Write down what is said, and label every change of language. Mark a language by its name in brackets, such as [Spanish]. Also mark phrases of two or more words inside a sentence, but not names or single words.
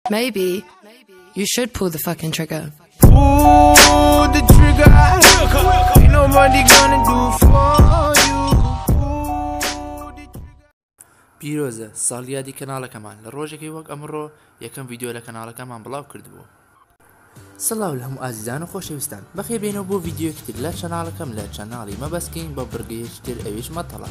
[English] Maybe you should pull the fucking trigger. Pull the trigger. Ain't nobody gonna do for you. [Central Kurdish] پیرۆزە ساڵیادی کەناڵەکەمان لە ڕۆژێکی وەک ئەمڕۆ یەکەم ڤیدیۆ لە کەناڵەکەمان بڵاو کردبوو. سڵاو لە هەموو ئازیزان و خۆشەویستان بەخێر بێنەوە بۆ ڤیدیۆیەکی تر لە چەناڵەکەم لە چەناڵی مەبەستکەین بە بڕگەیەکی تر ئەویش مەتەڵە.